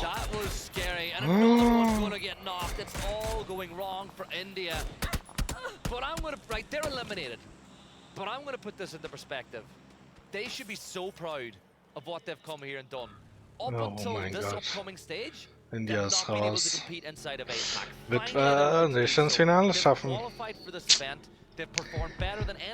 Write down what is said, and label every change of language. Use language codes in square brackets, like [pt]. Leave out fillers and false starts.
[en] That was scary, and another one's going to get knocked. It's all going wrong for India. But I'm going to, right, they're eliminated. But I'm going to put this into perspective. They should be so proud of what they've come here and done. Up until this upcoming stage, [de] India ist raus. [en] inside of APAC. [de] Wird nicht ins Finale schaffen. [en] Qualified for this event. They've performed better than any